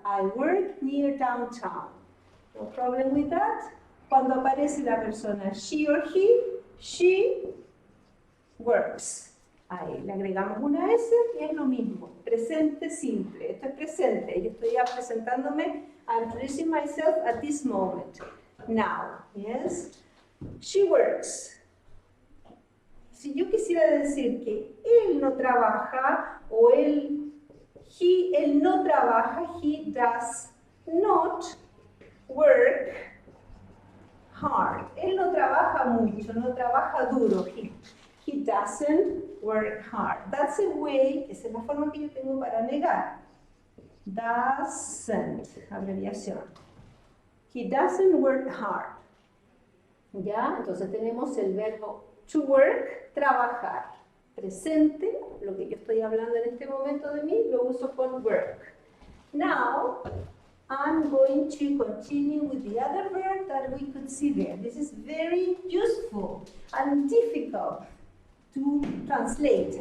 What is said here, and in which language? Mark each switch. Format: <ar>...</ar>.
<en>I work near downtown. No problem with that.</en> <es>Cuando aparece la persona</es> <en>she or he, she works.</en> <es>Ahí le agregamos una S y es lo mismo. Presente simple. Esto es presente. Yo estoy ya presentándome.</es> <en>I'm introducing myself at this moment. Now. Yes? She works.</en> <es>Si yo quisiera decir que él no trabaja o él no trabaja,</es> <en>he does not work hard.</en> <es>Él no trabaja mucho, no trabaja duro.</es> <en>He doesn't work hard. That's a way,</en> <es>esa es la forma que yo tengo para negar.</es> <en>Doesn't, abreviación. He doesn't work hard. ¿Ya?</en> <es>Entonces tenemos el verbo to work, trabajar. Presente, lo que yo estoy hablando en este momento de mí, lo uso con work.</es> <en>Now, I'm going to continue with the other verb that we could see there. This is very useful and difficult to translate.</en>